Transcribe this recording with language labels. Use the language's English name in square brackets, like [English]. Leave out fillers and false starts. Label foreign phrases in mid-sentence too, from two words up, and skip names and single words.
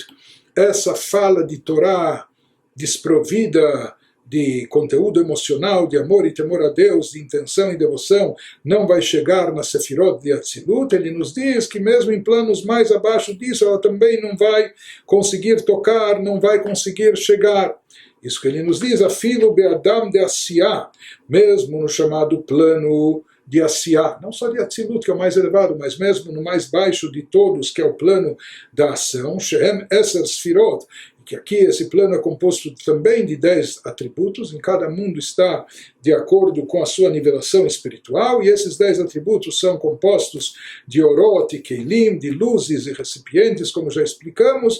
[Portuguese] Essa fala de Torá desprovida de conteúdo emocional, de amor e temor a Deus, de intenção e devoção, não vai chegar na Sefirot de Atzilut. Ele nos diz que mesmo em planos mais abaixo disso, ela também não vai conseguir tocar, não vai conseguir chegar. Isso que ele nos diz, [Hebrew] אפילו באדם דעשיה, [Portuguese] mesmo no chamado plano de Asiá, não só de Atzilut, que é o mais elevado, mas mesmo no mais baixo de todos, que é o plano da ação, [Hebrew] שהם עשר ספירות, [Portuguese] que aqui esse plano é composto também de 10 atributos, em cada mundo está de acordo com a sua nivelação espiritual, e esses 10 atributos são compostos de orot e keilim, de luzes e recipientes, como já explicamos.